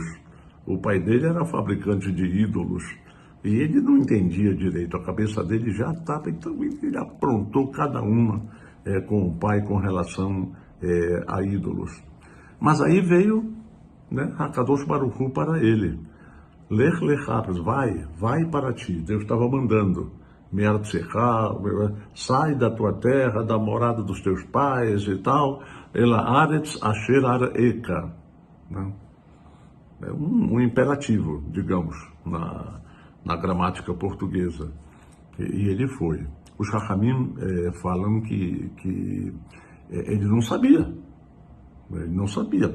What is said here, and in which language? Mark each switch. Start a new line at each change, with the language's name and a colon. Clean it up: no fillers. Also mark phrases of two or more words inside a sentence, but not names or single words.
Portuguese: O pai dele era fabricante de ídolos e ele não entendia direito, a cabeça dele já estava, então ele aprontou cada uma com o pai com relação a ídolos. Mas aí veio, né,
Hebrew: הקדוש ברוך הוא para ele. לך לך,
Portuguese: vai para ti, Deus estava mandando. Me'artzecha, sai da tua terra, da morada dos teus pais e tal,
Hebrew: אל הארץ אשר אראך,
Portuguese: né? É um imperativo, digamos, na gramática portuguesa. E ele foi. Os Chachamim falam que ele não sabia. Ele não sabia.